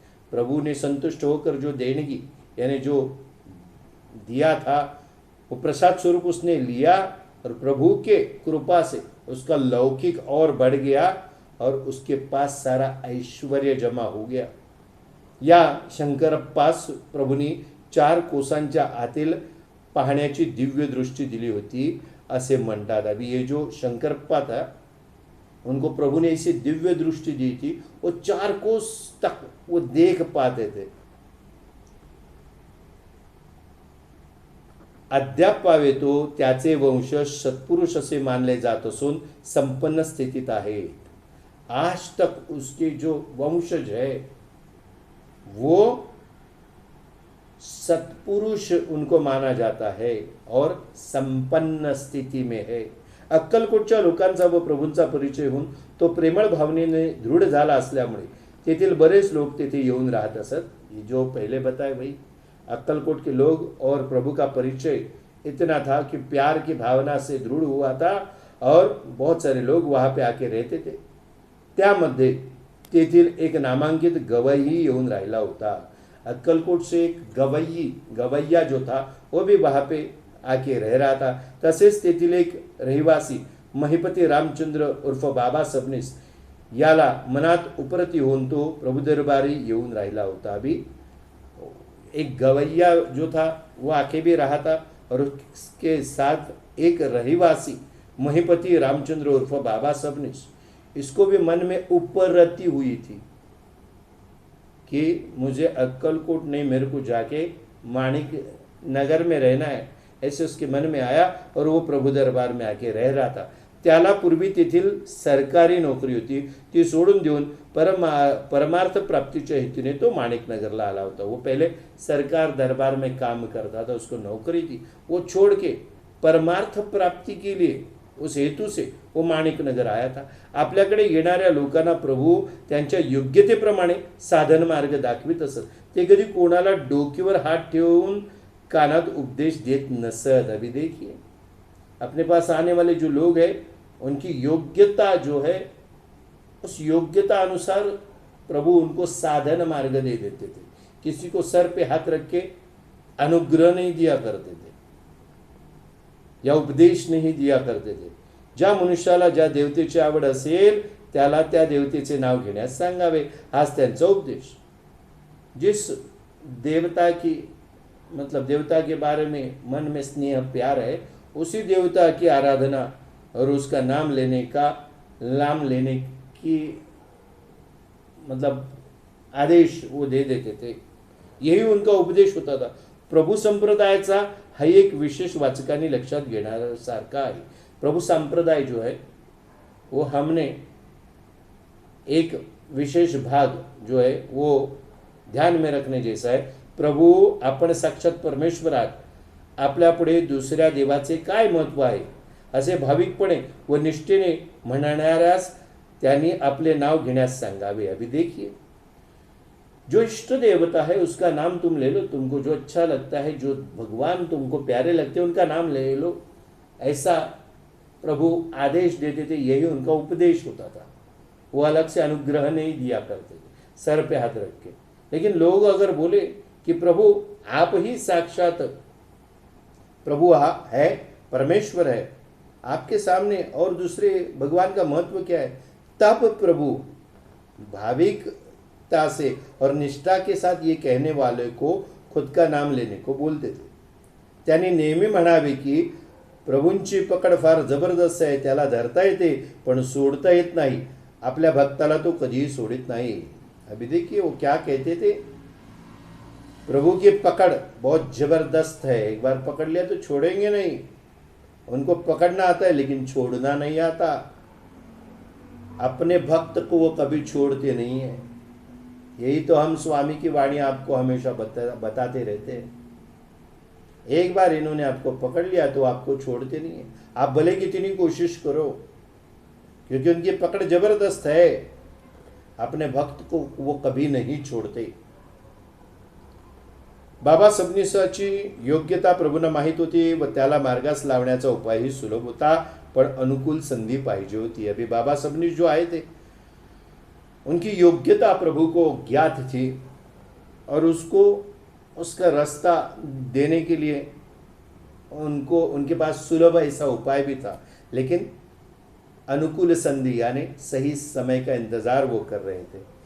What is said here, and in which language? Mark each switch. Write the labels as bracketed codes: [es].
[hi] प्रभु ने संतुष्ट होकर जो देणगी यानी जो दिया था वो प्रसाद स्वरूप उसने लिया, और प्रभु के कृपा से उसका लौकिक और बढ़ गया और उसके पास सारा ऐश्वर्य जमा हो गया. [mr] या शंकरप्पास प्रभूंनी 4 कोसांच्या आतील पाहण्याची दिव्य दृष्टी दिली होती असे म्हणतात. [hi] अभी ये जो शंकरप्पा था उनको प्रभु ने ऐसी दिव्य दृष्टि दी थी, वो 4 कोस तक वो देख पाते थे. [mr] अद्याप पावे तो त्याचे वंश सत्पुरुष असे मानले जात असून संपन्न स्थितीत आहेत. [hi] आज तक उसके जो वंशज है वो सत्पुरुष उनको माना जाता है और संपन्न स्थिती में है. [mr] अक्कलकोटच्या लोकांचा व प्रभूंचा परिचय होऊन तो प्रेमळ भावनेने दृढ झाला असल्यामुळे तेथील बरेच लोक तेथे येऊन राहत असत. [hi] ये जो पहले बताए भाई, अक्कलकोट के लोग और प्रभु का परिचय इतना था कि प्यार की भावना से दृढ़ हुआ था और बहुत सारे लोग वहाँ पे आके रहते थे. [mr] त्यामध्ये तेथील एक नामांकित गवई येऊन राहिला होता. [hi] अक्कलकोट से एक गवैया जो था वो भी वहाँ पे आके रह रहा था. [mr] तसेच तेथील एक रहिवासी महिपती रामचंद्र उर्फ बाबा सबनीस याला मनात उपरती होऊन तो प्रभु दरबारी येऊन राहिला होता. [hi] अभी एक गवैया जो था वो आके भी रहा था और उसके साथ एक रहिवासी महिपति रामचंद्र उर्फ बाबा सबनीस, इसको भी मन में उपरती हुई थी कि मुझे अक्कलकोट नहीं, मेरे को जाके माणिक नगर में रहना है, ऐसे उसके मन में आया और वो प्रभु दरबार में आके रह रहा था. [mr] त्याला पूर्वी तेथील सरकारी नोकरी होती, ती सोडून देऊन परमार्थ प्राप्तीच्या हेतूने तो माणिक नगरला आला होता. [hi] वो पहले सरकार दरबार में काम करता था, उसको नौकरी थी, वो छोड़ के परमार्थ प्राप्ती के लिए उस हेतू से वो माणिक नगर आया था. [mr] आपल्याकडे येणाऱ्या लोकांना प्रभू त्यांच्या योग्यतेप्रमाणे साधन मार्ग दाखवित असत. ते कधी कोणाला डोक्यावर हात ठेवून कानात उपदेश देत नसत. [hi] अभी देखिए अपने पास आने वाले जो लोग हैं उनकी योग्यता जो है उस योग्यता अनुसार प्रभु उनको साधन मार्ग दे देते थे. किसी को सर पे हाथ रख के अनुग्रह नहीं दिया करते थे या उपदेश नहीं दिया करते थे. [mr] ज्या मनुष्याला ज्या देवतेची आवड असेल त्याला त्या देवतेचे नाव घेण्यास सांगावे, हाच त्यांचा उपदेश. [hi] जिस देवता की मतलब देवता के बारे में मन में स्नेह प्यार है, उसी देवता की आराधना और उसका नाम लेने की मतलब आदेश वो दे देते थे. यही उनका उपदेश होता था. [mr] प्रभू संप्रदायाचा हा एक विशेष वाचकांनी लक्षात घेण्यासारखा आहे. [hi] प्रभु संप्रदाय जो है वो हमने एक विशेष भाग जो है वो ध्यान में रखने जैसा है. [mr] प्रभू आपण साक्षात परमेश्वर आहात, आपल्या पुढे दुसऱ्या देवाचे काय महत्व आहे असे भाविकपणे व निष्ठेने म्हणणाऱ्यास त्यांनी आपले नाव घेण्यास सांगावे. [hi] अभी देखिए जो इष्ट देवता है उसका नाम तुम ले लो, तुमको जो अच्छा लगता है, जो भगवान तुमको प्यारे लगते हैं उनका नाम ले लो, ऐसा प्रभु आदेश देते थे. यही उनका उपदेश होता था. वो अलग से अनुग्रह नहीं दिया करते थे सर पे हाथ रख के. लेकिन लोग अगर बोले कि प्रभु आप ही साक्षात प्रभु है, परमेश्वर है, आपके सामने और दूसरे भगवान का महत्व क्या है, तब प्रभु भाविकता से और निष्ठा के साथ ये कहने वाले को खुद का नाम लेने को बोलते थे. [mr] त्यांनी नेहमी म्हणावे की प्रभूंची पकड फार जबरदस्त आहे, त्याला धरता येते पण सोडता येत नाही. आपल्या भक्ताला तो कधीही सोडित नाही. [hi] अभी देखिए वो क्या कहते थे, प्रभु की पकड़ बहुत जबरदस्त है, एक बार पकड़ लिया तो छोड़ेंगे नहीं. उनको पकड़ना आता है लेकिन छोड़ना नहीं आता. अपने भक्त को वो कभी छोड़ते नहीं है. यही तो हम स्वामी की वाणी आपको हमेशा बताते रहते हैं. एक बार इन्होंने आपको पकड़ लिया तो आपको छोड़ते नहीं है. आप भले कितनी कोशिश करो, क्योंकि उनकी पकड़ जबरदस्त है. अपने भक्त को वो कभी नहीं छोड़ते. [mr] बाबा सबनीसाची योग्यता प्रभूंना माहीत होती व त्याला मार्गास लावण्याचा उपायही सुलभ होता, पण अनुकूल संधी पाहिजे होती. [hi] अभी बाबा सबनीस जो आए थे उनकी योग्यता प्रभु को ज्ञात थी और उसको उसका रास्ता देने के लिए उनके पास सुलभ ऐसा उपाय भी था. लेकिन अनुकूल संधि यानी सही समय का इंतजार वो कर रहे थे.